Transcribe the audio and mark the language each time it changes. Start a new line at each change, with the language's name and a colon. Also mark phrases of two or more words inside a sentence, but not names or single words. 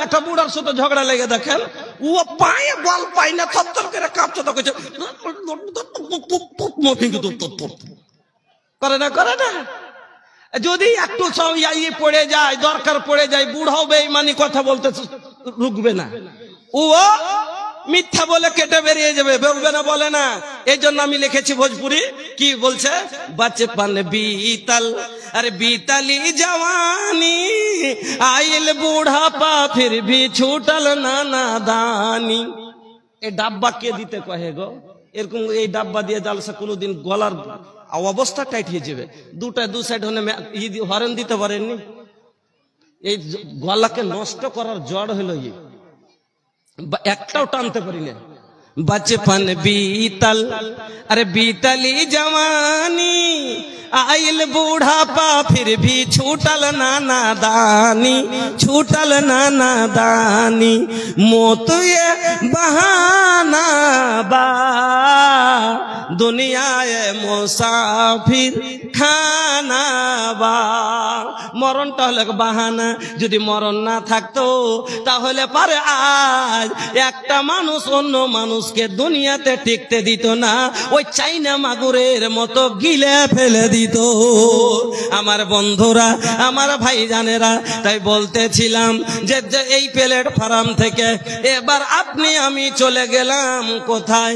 Bangla: একটা বুড়ার সাথে ঝগড়া লেগে দেখেন, ও পায়ে বল পাই না, থরথর করে কাঁপছে, তো কিছু করে না? করে না? যদি একটু পড়ে যায়, দরকার পড়ে যায়, বুড়াও বেঈমানি কথা বলতে রুকবে না। ও মিথ্যা বলে কেটে বেরিয়ে যাবে, বলবে না, বলে না। এই জন্য আমি লিখেছি ভোজপুরি, কি বলছে,
Bhojpuri: बचपन बीतल अरे बीतली जवानी आइल बुढ़ापा फिर भी छूटल ना नादानी।
Bangla: এই ডাব্বা কে দিতে কহে গো? এরকম এই ডাব্বা দিয়ে জালসা কোনোদিন গলার অবস্থা টাইট হয়ে যাবে। দুটা দু সাইড হরেন দিতে পারেননি, এই গলাকে নষ্ট করার জড় হলো একটাও টানতে পারি না।
Bhojpuri: बचपन बीतल अरे बीतली जवानी आइल बूढ़ापा फिर भी छूटल ना नादानी, छूटल ना नादानी। मौत ये बहाना बा दुनिया ये मुसाफिर खाना बा।
Bangla: মরণটা হলো বাহানা, যদি মরণ না থাকতো তাহলে পারে আজ একটা মানুষ অন্য মানুষকে দুনিয়াতে টিকতে দিত না, ওই চাইনা মাগুরের মতো গিলে ফেলে দিত। আমার বন্ধুরা, আমার ভাইজানেরা, তাই বলতেছিলাম যে এই প্ল্যাটফর্ম থেকে এবার আপনি আমি চলে গেলাম কোথায়?